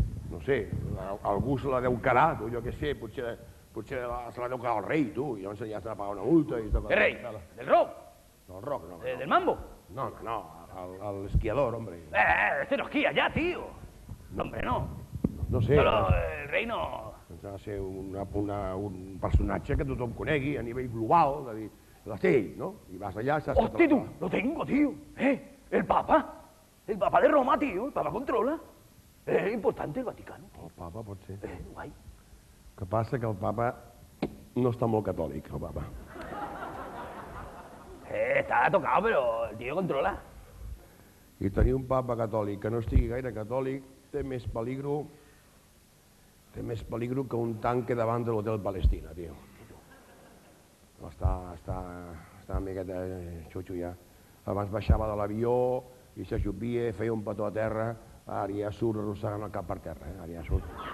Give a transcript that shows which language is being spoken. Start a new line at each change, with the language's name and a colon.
Catalan: No sé, algú se la deu quedar, tu, jo què sé, potser se la deu quedar el rei, tu, i llavors ja has de pagar una multa i tot.
Spanish: ¿Qué rey? ¿Del rock? No, el rock, no. ¿Del mambo? No, el esquiador, hombre. Este no esquía ya, tío. No, hombre, no. No sé.
Catalan: Però el rei no... Ha de ser un personatge que tothom conegui a nivell global, de dir, l'Estell, no? I vas allà, saps que
Spanish: ¡Hostia, tú! ¡Lo tengo, tío! El Papa. El Papa de Roma, tío. El Papa controla. Es importante el Vaticano.
Catalan: El papa pot ser. Guai. Que passa que el papa no està molt catòlic, el papa.
Spanish: Está tocado, pero el tío controla.
Catalan: I tenir un papa catòlic que no estigui gaire catòlic té més peligro que un tanque davant de l'hotel Palestina, tio. Està una miqueta xutxo ja. Abans baixava de l'avió i s'ajupia, feia un petó a terra, ara ja surt arrossegant el cap per terra, ara ja surt.